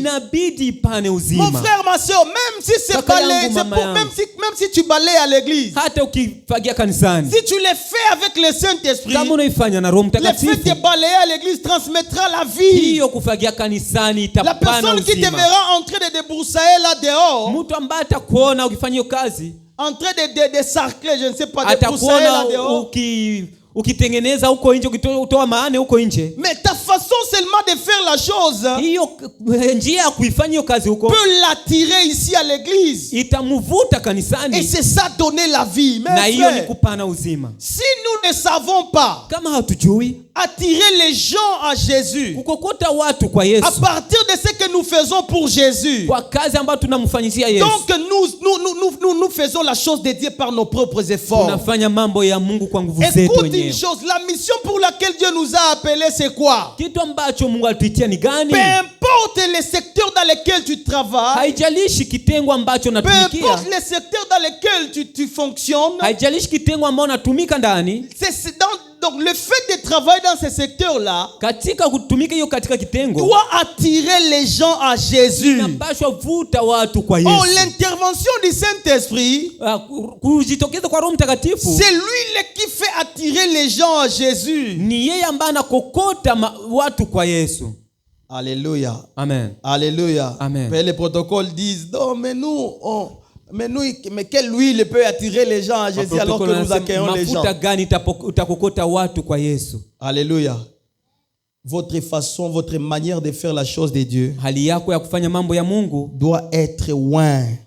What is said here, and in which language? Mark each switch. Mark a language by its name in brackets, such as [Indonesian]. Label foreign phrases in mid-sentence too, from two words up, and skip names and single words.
[French] Mon frère, ma soeur, même si c'est balai, même si tu balayes à l'église, si tu le fais avec le Saint-Esprit, le fait de balayer à l'église transmettra la vie. La personne qui te verra en train de débroussailler là dehors, en train de sarcler, je ne sais pas, de pousser là dehors. [Swahili] ukitengeneza huko nje, ukitoa maana huko nje. [French] Mais ta façon seulement de faire la chose, [Swahili] hiyo njia ya kuifanya hiyo kazi huko, [French] peut l'attirer ici à l'église, [Swahili] itamvuta kanisani, [French] et c'est ça donner la vie. [Swahili] Na hiyo ni kupana uzima. [French] Si nous ne savons pas [Swahili] kama hatujui [French] attirer les gens à Jésus, [Swahili] kukokota watu kwa Yesu, [French] à partir de ce que nous faisons pour Jésus, [Swahili] kwa kazi ambayo tunamfanyia Yesu, [French] donc nous faisons la chose de Dieu par nos propres efforts. [Swahili] Tunafanya mambo ya Mungu kwa nguvu zetu wenyewe. [French] Une chose, la mission pour laquelle Dieu nous a appelés, c'est quoi? [Swahili] Kitu ambacho Mungu alituitia ni gani? [French] Peu importe le secteur dans lequel tu travailles, [Swahili] haijalishi kitengo ambacho unatumikia, [French] peu importe le secteur dans lequel tu fonctionnes, [Swahili] haijalishi kitengo ambao unatumika ndani, [French] donc le fait de travailler dans ce secteur-là [Swahili] katika kutumika hiyo katika kitengo [French] doit attirer les gens à Jésus. [Swahili] Inapaswa vuta watu kwa Yesu. [French] Oh, l'intervention du Saint-Esprit, [Swahili] kujitokeza kwa Roho Mtakatifu, [French] c'est lui qui fait attirer les gens à Jésus. [Swahili] Ni yeye ambaye anakokota watu kwa Yesu. [French] Alléluia. Amen. Alléluia. Amen. Mais les protocoles disent, non, mais quelle huile peut attirer les gens à Jésus alors que nous accueillons les gens? Alléluia. Votre façon, votre manière de faire la chose de Dieu doit être loin.